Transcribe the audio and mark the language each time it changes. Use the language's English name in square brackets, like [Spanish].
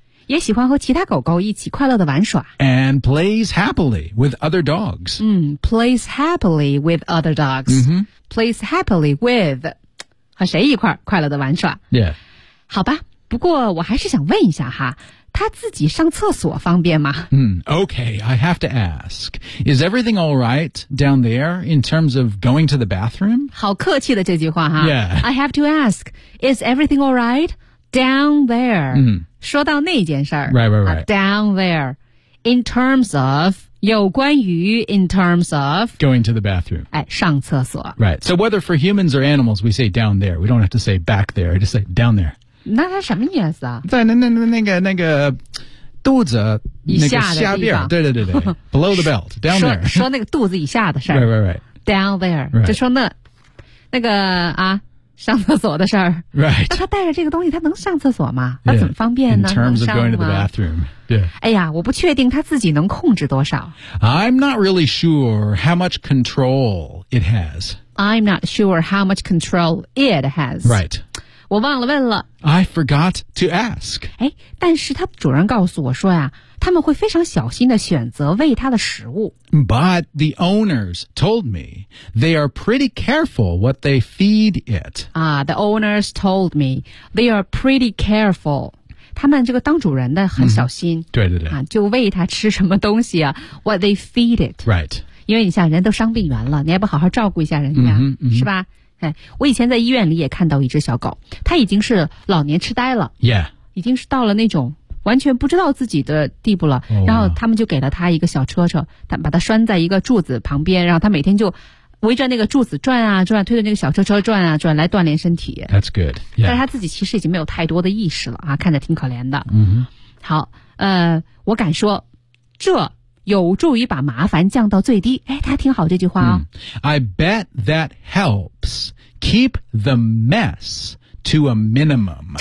[Chinese] 也喜欢和其他狗狗一起快乐地玩耍。 [English] And plays happily with other dogs. plays happily with other dogs. Mm-hmm. Plays happily with [Chinese] 和谁一块快乐地玩耍。 [English] Yeah. [Chinese] 好吧，不过我还是想问一下哈。他自己上厕所方便吗？ [English] Okay, I have to ask. Is everything all right down there in terms of going to the bathroom? [Chinese] 好客气的这句话哈。 [English] Yeah. I have to ask. Is everything all right down there? [Chinese] 说到那件事儿。 [English] Right. Down there. In terms of, [Chinese] 有关于 [English] in terms of... Going to the bathroom. [Chinese] 哎，上厕所。 [English] Right. So whether for humans or animals, we say down there. We don't have to say back there. I just say down there. [Chinese] 那它什么意思啊？在那个肚子以下的地方，那个下边，对， [English] below the belt, down there. [Chinese] 说那个肚子以下的事儿。 [English] Right. Down there. Right. [Chinese] 就说那个啊，上厕所的事儿。 [English] Right. [Chinese] 那他带着这个东西，他能上厕所吗？他怎么方便呢？ [English] In terms of going to the bathroom. Yeah. [Chinese] 哎呀，我不确定他自己能控制多少。 [English] I'm not really sure how much control it has. I'm not sure how much control it has. Right. [Chinese] 我忘了问了。 [English] I forgot to ask. [Chinese] 哎，但是他主人告诉我说呀，他们会非常小心地选择喂他的食物。 [English] But the owners told me they are pretty careful what they feed it. The owners told me they are pretty careful. [Chinese] 他们这个当主人的很小心。对。就喂他吃什么东西啊 ？ [English] What they feed it. Right. [Chinese] 因为你像人都伤病员了，你还不好好照顾一下人家， [English] mm-hmm. [Chinese] 是吧？我以前在医院里也看到一只小狗，它已经是老年痴呆了， [English] yeah. [Chinese] 已经是到了那种完全不知道自己的地步了。 [English] Oh, wow. [Chinese] 然后他们就给了它一个小车，它把它拴在一个柱子旁边，然后它每天就围着那个柱子转啊转，推着那个小车转啊转，来锻炼身体。 [English] That's good.、Yeah. [Chinese] 但是它自己其实已经没有太多的意识了啊，看着挺可怜的。 [English] Mm-hmm. [Chinese] 好，我敢说，这。有助于把麻烦降到最低。哎，大家听好这句话哦。 [English] I bet that helps keep the mess to a minimum.